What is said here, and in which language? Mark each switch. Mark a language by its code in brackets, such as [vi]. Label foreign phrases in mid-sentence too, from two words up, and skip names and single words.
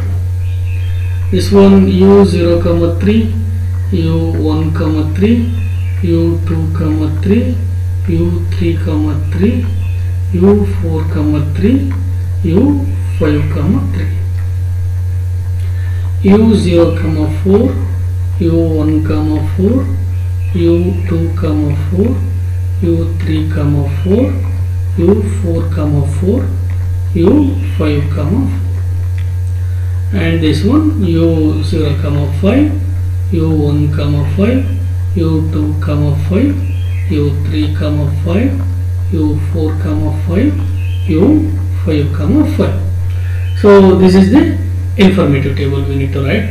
[en] This one, u 0, 3, u 1, 3, u 2, 3, u 3, 3, u 4, 3, u 5, 3. u 0, 4, u 1, 4, u 2, 4, u 3, 4, u 4, 4, u 5, 4. And this one, u 0, 5, u 1, 5, u 2, 5, u 3, 5, u 4, 5, u 5, 5. So this is the informative table we need to write.